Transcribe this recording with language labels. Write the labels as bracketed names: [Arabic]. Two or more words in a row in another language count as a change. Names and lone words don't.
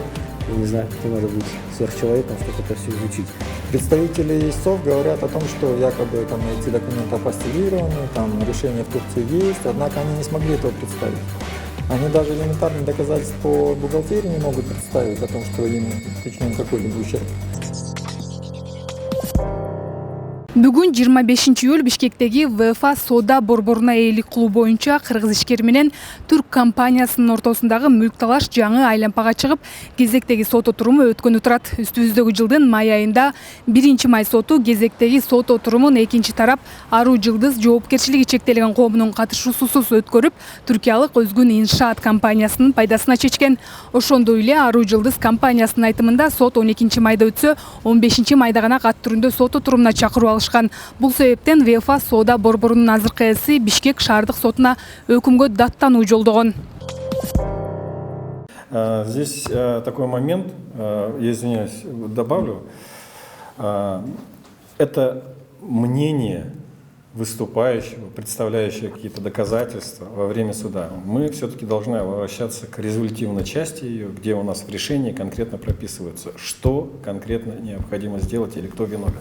[Russian] Я не знаю, каким надо быть сверхчеловеком, чтобы это все изучить. Представители истцов говорят о том, что якобы там эти документы апостилированы, там решение в Турции есть, однако они не смогли этого представить. Они даже элементарные доказательства по бухгалтерии не могут представить о том, что им причинен какой-либо ущерб. [Kyrgyz] Бүгүн 25-июль Бишкектеги ВФА соода борборуна ээлик кылуу боюнча кыргыз ишкер менен түрк компаниясынын ортосундагы мүлк талаш жаңы айлампага чыгып, кезектеги сот отуруму өткөнү турат. Үстүбүздөгү жылдын май айында 1-май соту кезектеги сот отурумун экинчи тарап Ару Джилдыз жоопкерчилиги чектелген коомунун катышуусусуз өткөрүп, түркиялык Өзгүн иншаат компаниясынын пайдасына чечкен. Ошондой эле Ару Джилдыз компаниясынын айтымында сот 12-майда өтсө, 15-майда гана кат түрүндө сот отурумуна чакыруу алышкан. Бул себептен ВФА соода борборунун азыркы ээси Бишкек шаардык сотуна өкүмгө даттануу жолдогон. [Russian] Здесь такой момент, я извиняюсь, добавлю. Это мнение выступающего, представляющего какие-то доказательства во время суда. Мы все-таки должны обращаться к результативной части ее, где у нас в решении конкретно прописывается, что конкретно необходимо сделать или кто виновен.